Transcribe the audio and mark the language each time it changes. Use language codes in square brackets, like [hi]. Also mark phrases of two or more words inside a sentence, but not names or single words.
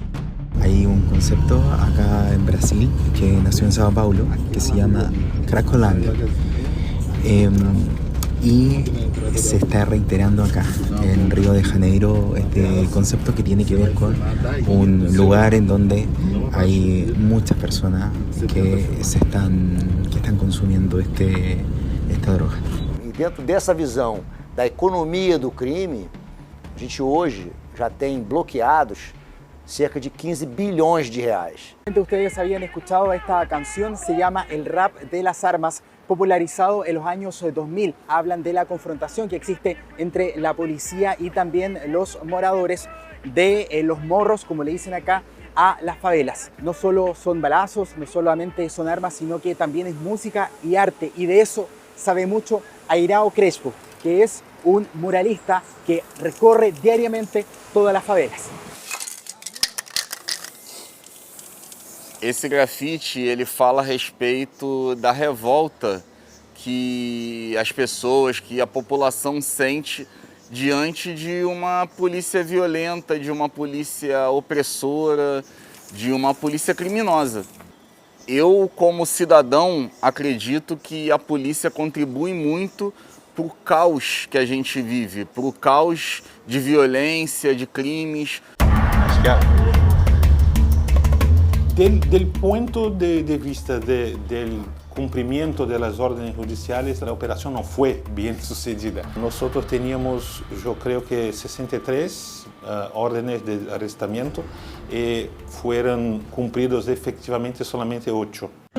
[es] Hay un concepto acá en Brasil que nació en Sao Paulo que se llama Cracolândia y se está reiterando acá en Río de Janeiro este concepto que tiene que ver con un lugar en donde hay muchas personas que están consumiendo esta droga. [pt] E dentro dessa visão da economia do crime, a gente hoje já tem bloqueados cerca de 15 bilhões de reais. [es] Ustedes habían escuchado esta canción, se llama El Rap de las Armas, popularizado en los años 2000. Hablan de la confrontación que existe entre la policía y también los moradores de los morros, como le dicen acá, a las favelas. No solo son balazos, no solamente son armas, sino que también es música y arte. Y de eso sabe mucho Airao Crespo, que es un muralista que recorre diariamente todas las favelas. [pt] Esse grafite, ele fala a respeito da revolta que as pessoas, que a população sente diante de uma polícia violenta, de uma polícia opressora, de uma polícia criminosa. Eu, como cidadão, acredito que a polícia contribui muito para o caos que a gente vive, para o caos de violência, de crimes. [es] Del punto de vista del cumplimiento de las órdenes judiciales, la operación no fue bien sucedida. Nosotros teníamos, yo creo que 63 órdenes de arrestamiento y fueron cumplidos efectivamente solamente 8.